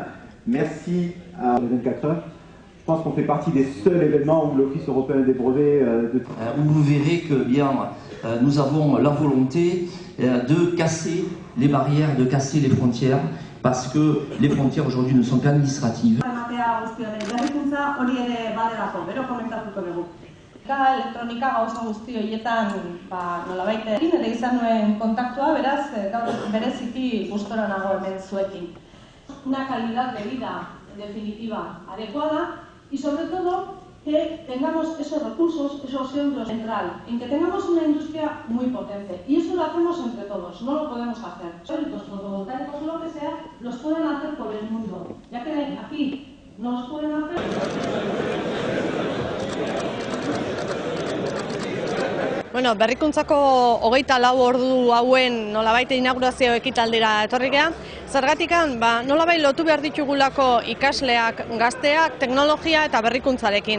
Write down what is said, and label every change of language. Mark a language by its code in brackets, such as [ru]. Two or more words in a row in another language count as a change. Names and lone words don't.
[fr] Merci à 24 heures. Je pense qu'on fait partie des seuls événements où l'Office européen des brevets où vous verrez que bien nous avons la volonté de casser les barrières, de casser les frontières, parce que les frontières aujourd'hui ne sont qu'administratives. [eu] Elektronika gauza guzti horietan nolabait egin ere izan nuen kontaktua, beraz gaur bereziki gustora nago hemen zuekin. [es] Una calidad de vida en definitiva adecuada y sobre todo que tengamos esos recursos, esos euros central, en que tengamos una industria muy potente. Y eso lo hacemos entre todos, no lo podemos hacer. Los fotovoltaicos o lo que sea, los pueden hacer por el mundo, ya que aquí no los pueden hacer. [eu] Bueno, berrikuntzako 24 ordu hauen nolabait inaugurazio ekitaldira etorri gea. Zergatikan, nolabait lotu behar ditugulako ikasleak, gazteak, teknologia eta berrikuntzarekin.